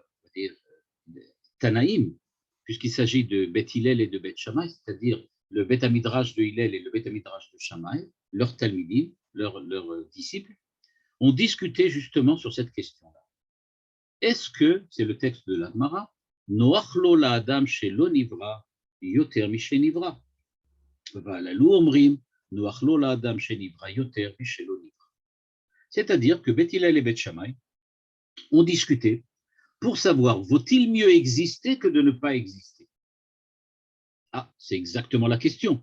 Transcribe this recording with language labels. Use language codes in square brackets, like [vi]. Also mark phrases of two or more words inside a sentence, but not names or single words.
[fr] Tanaïm, puisqu'il s'agit de Beth Hillel et de Beth Shammai, c'est-à-dire le Beth Amidrash de Hillel et le Beth Amidrash de Shammai, leurs talmidim, leurs disciples, ont discuté justement sur cette question-là. Est-ce que, c'est le texte de la Gemara, [he] נוח לו לאדם שלא נברא יותר משנברא. [fr] C'est-à-dire que Beth Hillel et Beth Shammai ont discuté pour savoir vaut-il mieux exister que de ne pas exister. Ah, c'est exactement la question.